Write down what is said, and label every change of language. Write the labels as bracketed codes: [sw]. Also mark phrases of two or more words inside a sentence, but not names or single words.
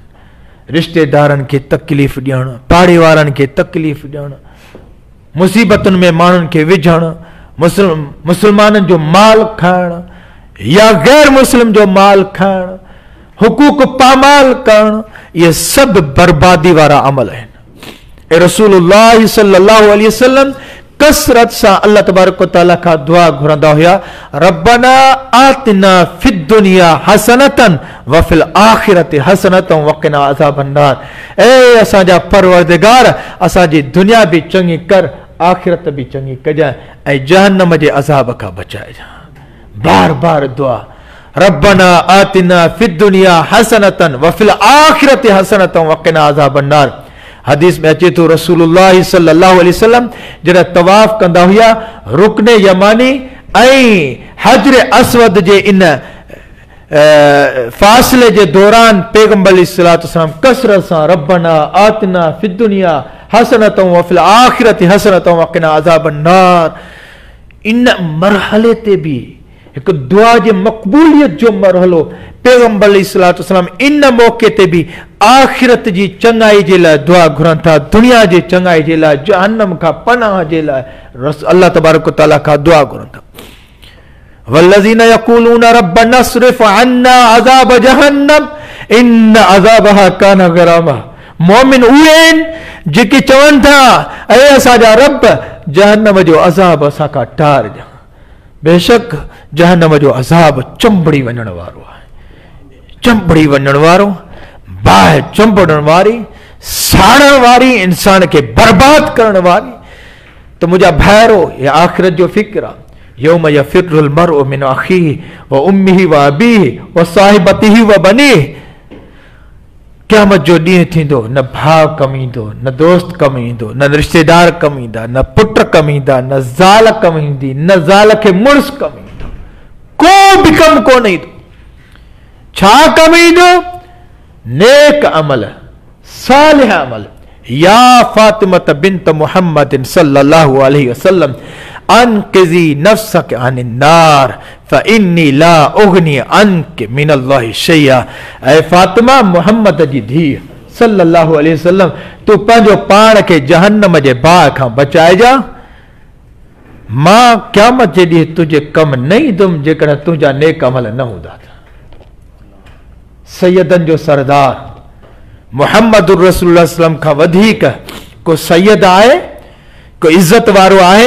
[sd] रिश्तेदारनि खे तकलीफ़ ॾियणु, पाड़े वारनि खे तकलीफ़ ॾियणु, मुसीबतुनि में माण्हुनि खे विझणु, मुसलमाननि जो माल खाइण या गैर मुस्लिम जो माल खाइण, हुकूक पामाल करण, ये सब बर्बादी वारा अमल आहिनि। ऐं रसूलुल्लाह [ar] صلى الله عليه وسلم [sd] कसरत सां [ar] الله تبارك وتعالى [sd] खां दुआ घुरंदा हुया, [ar] ربنا آتنا في الدنيا حسنة وفي الآخرة حسنة وقنا عذاب النار. [sd] ए असांजा परवरदिगार, असांजी दुनिया भी चङी कर, आखिरत भी चङी कजांइ ऐं जहन्नम जे अज़ाब खां बचाइजांइ। बार बार दुआ, [ar] ربنا آتنا في الدنيا حسنة وفي الآخرة حسنة وقنا عذاب النار. [sd] हदीस में अचे तो रसूलुल्लाह [ar] صلى الله عليه وسلم [sd] जरा तवाफ कंदा हुया, रुकने यमानी ऐं हजर अस्वद जे इन फासले जे दौरान पैगंबर [ar] عليه الصلاة والسلام [sd] कसरत सां [ar] ربنا آتنا في الدنيا حسنة وفي الآخرة حسنة وقنا عذاب النار. [sd] इन मरहले ते भी एक दुआ जे मक़बूलियत जो मरहलो, पैगंबर [ar] عليه الصلاة والسلام [sd] इन मौके ते भी आखिरत जी चंगाई जे लाइ दुआ घुरनि था, दुनिया जे चंगाई जे लाइ, जहन्नम खां पनाह जे लाइ [ar] الله تبارك وتعالى [sd] खां दुआ घुरनि था। [ar] والذين يقولون ربنا اصرف عنا عذاب جهنم إن عذابها كان غراما. [sd] मोमिन उहे आहिनि जेके चवनि था, ऐ असांजा रब जहन्नम जो अज़ाब असां खां टारजां। बेशक जहन्नम जो अज़ाब चंबड़ी वञण वारो आहे, चंबड़ी वञण वारो, बाहि चंबड़ण वारी, साड़ण वारी, इंसान के बर्बाद करण वारी। तो मुझा भाइरो, ये आखिरत जो फिक्र आहे। [ar] يوم يفر المرء من أخيه وأمه وأبيه وصاحبته وبنيه. [sd] क़यामत जो ॾींहुं थींदो, न भाउ कम ईंदो, न दोस्त कम ईंदो, न रिश्तेदार कम ईंदा, न पुट कम ईंदा, न ज़ाल कम ईंदी, न ज़ाल खे मुड़ुस कम ईंदो, को बि कम कोन ईंदो। छा कम ईंदो? नेक अमल, सालिह अमल। [ar] يا فاطمة بنت محمد صلى الله عليه وسلم أنقذي نفسك من النار فإني لا أغني عنك من الله شيئا. [sd] ऐ फातिमा, मुहम्मद जी धीउ [ar] صلى الله عليه وسلم, [sd] तू पंहिंजो पाण खे जहन्नम जे बाहि खां बचाइजा। मां क़यामत जे ॾींहुं तुंहिंजे कम न ईंदुमि जेकॾहिं तुंहिंजा नेक अमल न हूंदा। सैयदनि जो सरदार मुहम्मदुर रसूलुल्लाह सल्लम खां वधीक को सैयद आहे, को इज़त वारो आहे?